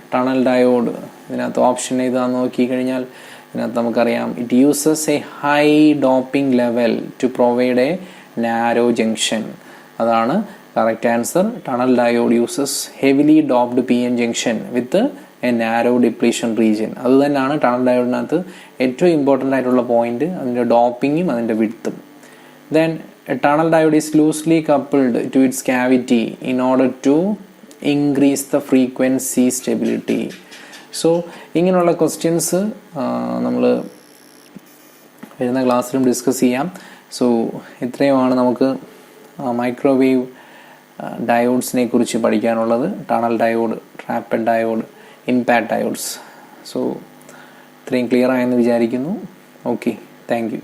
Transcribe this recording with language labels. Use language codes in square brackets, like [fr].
[en] tunnel diode [ml] ഇതിനകത്ത് option ഏതാണെന്ന് നോക്കിക്കഴിഞ്ഞാൽ ഇതിനകത്ത് നമുക്കറിയാം [en] It uses a high doping level to provide a narrow junction. അതാണ് correct answer. Tunnel diode uses heavily doped PN junction with a narrow depletion region. [ml] അത് തന്നെയാണ് tunnel ഡയോഡിനകത്ത് ഏറ്റവും important ആയിട്ടുള്ള പോയിന്റ്, അതിൻ്റെ ഡോപ്പിങ്ങും അതിൻ്റെ വിഡ്ത്തും. [en] Then a tunnel diode is loosely coupled to its cavity in order to increase the frequency stability. [ml] So ഇങ്ങനെയുള്ള questions നമ്മൾ വരുന്ന ക്ലാസ്സിലും ഡിസ്കസ് ചെയ്യാം. സോ ഇത്രയുമാണ് നമുക്ക് മൈക്രോവേവ് ഡയോഡ്സിനെ കുറിച്ച് പഠിക്കാനുള്ളത്. Tunnel diode, trapped diode, impact diodes. So ഇത്രയും ക്ലിയർ ആയെന്ന് വിചാരിക്കുന്നു. Okay, thank you.